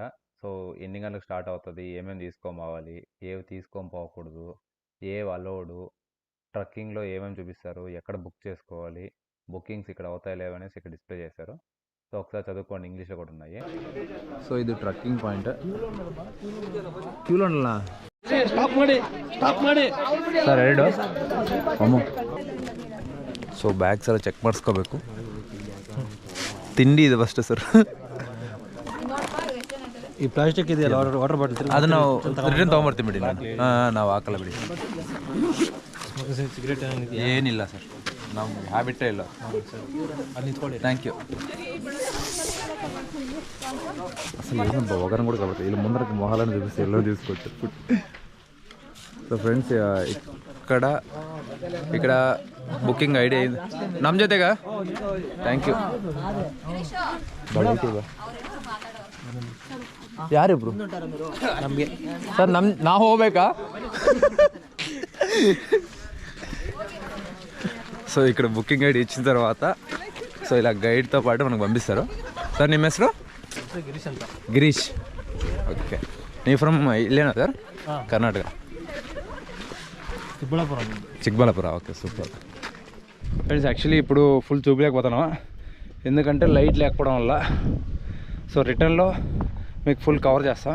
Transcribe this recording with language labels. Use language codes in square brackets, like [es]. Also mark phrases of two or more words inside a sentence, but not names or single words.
[te] సో ఎన్ని గంటలకు స్టార్ట్ అవుతుంది, ఏమేమి తీసుకోవాలి, ఏవి తీసుకొని పోకూడదు, అలౌడు, ట్రెక్కింగ్లో ఏమేమి చూపిస్తారు, ఎక్కడ బుక్ చేసుకోవాలి, బుకింగ్స్ ఇక్కడ అవుతాయి లేవనేసి ఇక్కడ డిస్ప్లే చేశారు. సో ఒకసారి చదువుకోండి, ఇంగ్లీష్లో కూడా ఉన్నాయి. సో ఇది ట్రెక్కింగ్ పాయింట్. క్యూలో ఉండాలా [kn] ಸರ್ 2 ಅಮ್ಮ. ಸೊ ಬ್ಯಾಗ್ಸ್ ಎಲ್ಲ ಚೆಕ್ ಮಾಡಿಸ್ಕೋಬೇಕು. ತಿಂಡಿ ಇದೆ ಫಸ್ಟ್ ಸರ್. ಈ ಪ್ಲಾಸ್ಟಿಕ್ ಇದೆಯಲ್ಲ ವಾಟರ್ ಬಾಟಲ್, ಅದು ನಾವು ರಿಟರ್ನ್ ತೊಗೊಂಬರ್ತೀವಿ ಬಿಡಿ. ನಾವು ಹಾಕಲ್ಲ ಬಿಡಿ. ಸಿಗರೇಟ್ ಏನಿಲ್ಲ ಸರ್, ನಮ್ಮ ಹ್ಯಾಬಿಟೇ ಇಲ್ಲ. [en] Thank you. [te] అసలు ఏమో బోగరం కూడా కాబట్టి వీళ్ళు ముందరకు మొహాలను చూపిస్తే ఎల్లో తీసుకోవచ్చు. సో ఫ్రెండ్స్ ఇక్కడ బుకింగ్ ఐడి అయింది. [kn] ನಮ್ಮ ಜೊತೆಗಾ? [en] Thank you. [kn] ಯಾರಿಬ್ರು ನಮಗೆ ಸರ್? ನಾವು ಹೋಗ್ಬೇಕಾ? [te] సో ఇక్కడ బుకింగ్ ఐడి ఇచ్చిన తర్వాత సో ఇలా గైడ్తో పాటు మనకు పంపిస్తారు. [kn] సార్ ನಿಮ್ಮ ಹೆಸರು? [te] గిరీష్. ఓకే, నీ ఫ్రమ్ ఇల్లేనా సార్? కర్ణాటక, చిక్బళ్ళాపుర. ఓకే, సూపర్. ఫ్రెండ్స్ యాక్చువల్లీ ఇప్పుడు ఫుల్ చూపించలేకపోతున్నాం ఎందుకంటే లైట్ లేకపోవడం వల్ల. సో రిటర్న్లో మీకు ఫుల్ కవర్ చేస్తా.